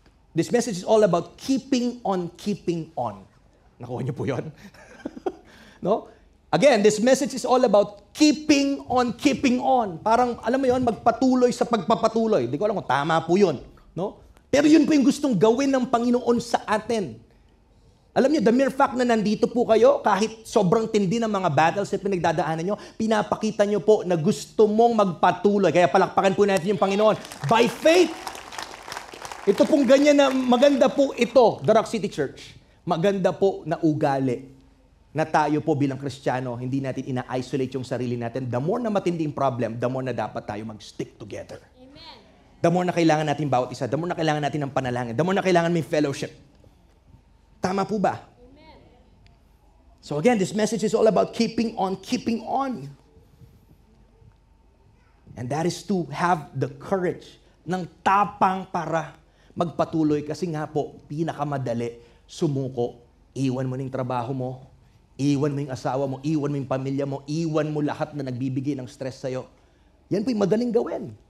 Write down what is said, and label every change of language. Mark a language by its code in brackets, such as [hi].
[en] This message is all about keeping on keeping on. [tl] Nakuha niyo po yun? [en] No? Again, this message is all about keeping on keeping on. [tl] Parang, alam mo yun, magpatuloy sa pagpapatuloy. Di ko alam kung tama po yun. No? Pero yun po yung gustong gawin ng Panginoon sa atin. Alam niyo, [en] the mere fact [tl] na nandito po kayo, kahit sobrang tindi ng mga battles at pinagdadaanan niyo, pinapakita niyo po na gusto mong magpatuloy. Kaya palakpakan po natin yung Panginoon. [en] By faith, [tl] ito pong ganyan na maganda po ito, The Rock City Church. Maganda po na ugali na tayo po bilang Kristiyano, hindi natin ina-isolate yung sarili natin. The more na matinding problem, the more na dapat tayo mag-stick together. Amen. The more na kailangan natin bawat isa, the more na kailangan natin ng panalangin, the more na kailangan may fellowship. Tama po ba? Amen. [en] So again, this message is all about keeping on keeping on. And that is to have the courage [tl] ng tapang para magpatuloy kasi nga po, pinakamadali, sumuko, iwan mo ng trabaho mo, iwan mo yung asawa mo, iwan mo yung pamilya mo, iwan mo lahat na nagbibigay ng stress sa'yo. Yan po yung madaling gawin.